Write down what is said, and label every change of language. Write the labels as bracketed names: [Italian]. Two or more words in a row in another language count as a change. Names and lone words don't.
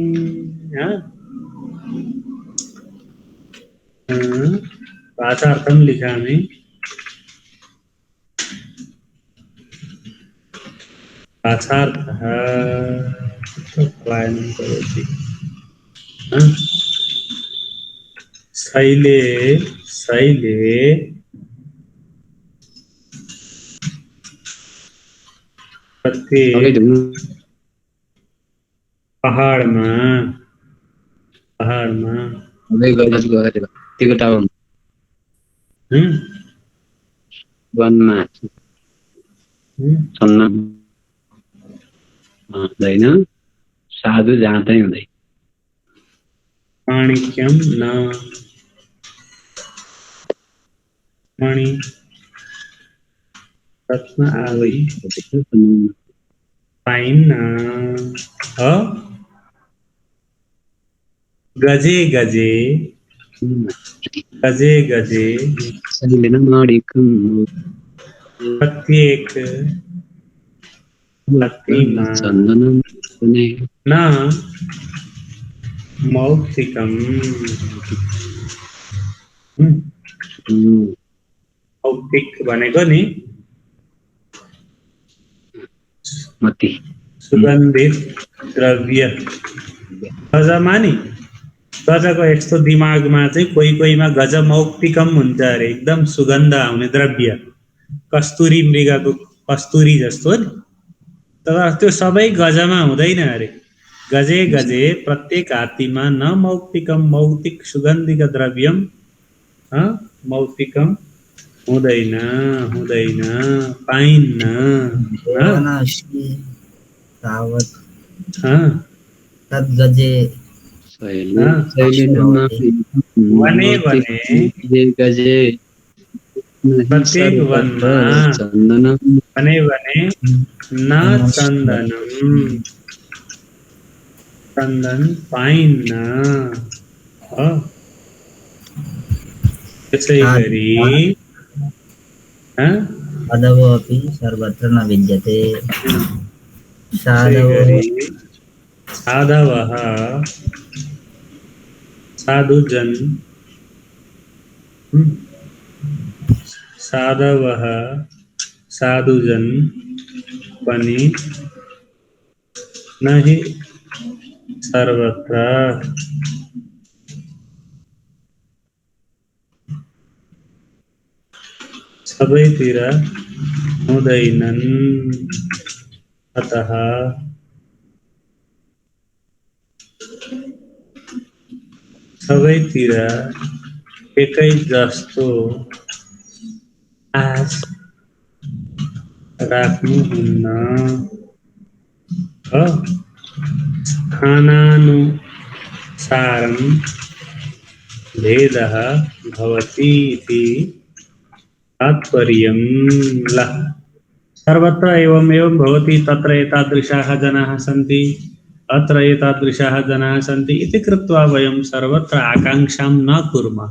[Sanskrit] भाषार्थं लिखामि। भाषार्थः पलायनं करोति। शैले शैले [Nepali] प्रत्येक पहाडमा वनमा हुँदैन, साधु जाँदै हुँदैन। [Sanskrit] माणिक्यम न [Nepali] मणि रत्न आवै पाइन्न [Sanskrit] गजे गजे गजे गजे [Nepali] प्रत्येक लत्तीमा [Sanskrit] न मौक्तिकम [Nepali] मौक्तिक भनेको नि सुगन्धित द्रव्य। गजमा नि गजको यस्तो दिमागमा चाहिँ कोही कोहीमा [Sanskrit] गज मौक्तिकम [Nepali] हुन्छ अरे, एकदम सुगन्ध आउने द्रव्य, कस्तुरी मृगको कस्तुरी जस्तो नि। तर त्यो सबै गजमा हुँदैन अरे। [Sanskrit] गजे गजे [Nepali] प्रत्येक हात्तीमा [Sanskrit] न मौक्तिकम [Nepali] मौक्तिक [Sanskrit] सुगन्धिक द्रव्यम मौक्तिकम [Nepali] हुँदैन हुँदैन पाइन्न। [Sanskrit] तद्गजे वने वने गजे [Nepali] प्रत्येक वनमा [Sanskrit] वने वने न चन्दनम [Nepali] चन्दन पाइन्न। त्यसै गरी [Sanskrit] साधवो अपि सर्वत्र न विद्यते। [Nepali] साधवः साधुजन साधवः साधुजन पनि [Sanskrit] नहि सर्वत्र [Nepali] सबैतिर हुँदैनन्। अतः सबैतिर एकै जस्तो आश राख्नुहुन्न। [Sanskrit] स्थानानुसारं भेदः भवति इति तात्पर्यं। सर्वत्र एवं एवं भवति, तत्र एतादृशाः जनाः सन्ति, अत्र एतादृशाः जनाः सन्ति इति कृत्वा वयं सर्वत्र आकाङ्क्षां न कुर्मः।